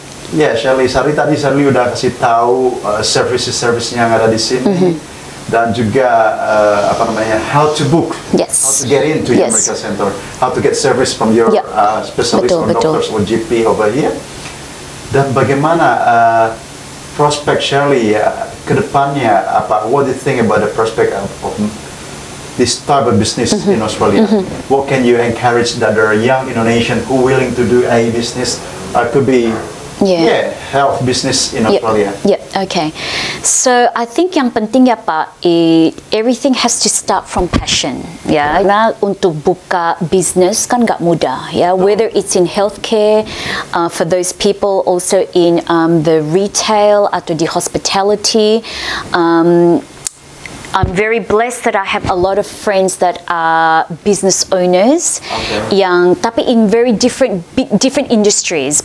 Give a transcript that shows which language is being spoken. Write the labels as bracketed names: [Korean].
[Indonesian] Ya, Shirley tadi Shirley udah kasih tahu services yang ada di sini dan juga [English] how to book, how to get into your medical center, how to get service from your specialist or doctors or GP over here, [Indonesian] dan bagaimana prospek Shirley ke depannya, [English] what do you think about the prospect of this type of business in Australia? What can you encourage that there are young Indonesian who willing to do a business, could be health business in Australia. Okay. So I think [Indonesian] yang penting ya Pak, [English] everything has to start from passion. [Indonesian] Karena untuk buka business kan nggak mudah. [English] Whether it's in healthcare, for those people also in the retail [Indonesian] atau di hospitality. [English] I'm very blessed that I have a lot of friends that are business owners, [Indonesian] tapi [English] in very different industries.